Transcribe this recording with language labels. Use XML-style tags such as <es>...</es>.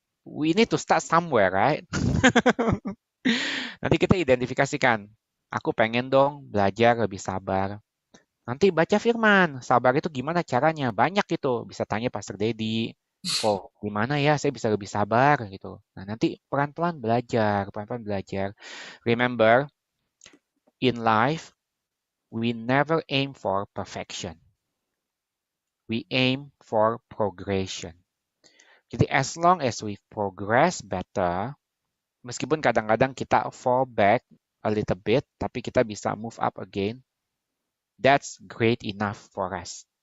<en>We need to start somewhere, right?</en> <id>Nanti kita identifikasikan. Aku pengen dong belajar lebih sabar. Nanti baca firman. Sabar itu gimana caranya? Banyak itu. Bisa tanya Pastor Dedi. Oh, gimana ya saya bisa lebih sabar gitu. Nah, nanti pelan-pelan belajar.</id> <en>Remember, in life, we never aim for perfection. We aim for progression. Jadi as long as we progress better,</en> <id>meskipun kadang-kadang kita</id> <en>fall back a little bit,</en> <id>tapi kita bisa</id> <en>move up again, that's great enough for us.</en>